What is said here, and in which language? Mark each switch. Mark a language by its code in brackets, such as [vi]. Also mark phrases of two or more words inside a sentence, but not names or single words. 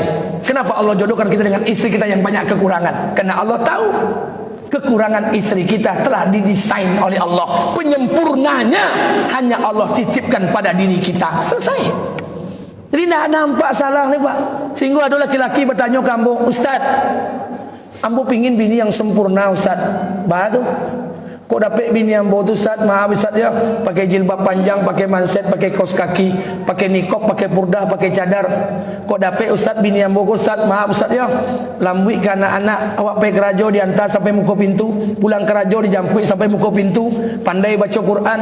[id] Kenapa Allah jodohkan kita dengan istri kita yang banyak kekurangan? Karena Allah tahu kekurangan istri kita telah didesain oleh Allah. Penyempurnanya hanya Allah titipkan pada diri kita. Selesai. Jadi tidak nampak salah nih Pak. Sehingga ada laki-laki bertanya ke ambo, Ustaz, ambo pingin bini yang sempurna Ustaz. Batu. Kok dapat bini ambo tu Ustaz, maaf Ustaz ya, pakai jilbab panjang, pakai manset, pakai kaos kaki, pakai nikop, pakai purdah, pakai cadar. Kok dapat Ustaz bini ambo Ustaz, maaf Ustaz ya, lambui ke anak-anak, awak pergi kerajo diantar sampai muka pintu, pulang kerajo dijampui sampai muka pintu, pandai baca Quran.